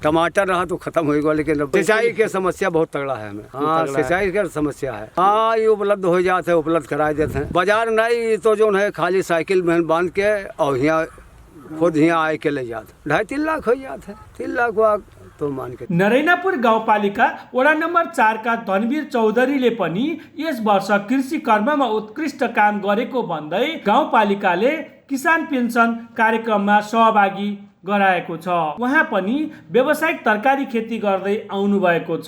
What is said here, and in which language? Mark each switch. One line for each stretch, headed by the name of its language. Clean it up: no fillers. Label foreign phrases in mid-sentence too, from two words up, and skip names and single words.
Hindi: टमाटर रहा तो खत्म होगा, लेकिन सिंचाई की समस्या बहुत तगड़ा है हमें। हाँ सिंचाई की समस्या है। हाँ ये उपलब्ध हो जाते हैं, उपलब्ध करा देते हैं। बाजार नहीं तो जो है खाली साइकिल में बांध के और यहाँ खुद यहाँ आए के ले जाते 2.5-3 लाख हो जाते हैं। 3 लाख तो मान के।
Nepali: नरेनापुर गाउँपालिका वडा नम्बर 4 का धनवीर चौधरीले पनि यस वर्ष कृषि कर्ममा उत्कृष्ट काम गरेको भन्दै गाउँपालिकाले किसान पेन्सन कार्यक्रममा सहभागी गराएको छ। उहाँ पनि व्यावसायिक तरकारी खेती गर्दै आउनु भएको छ।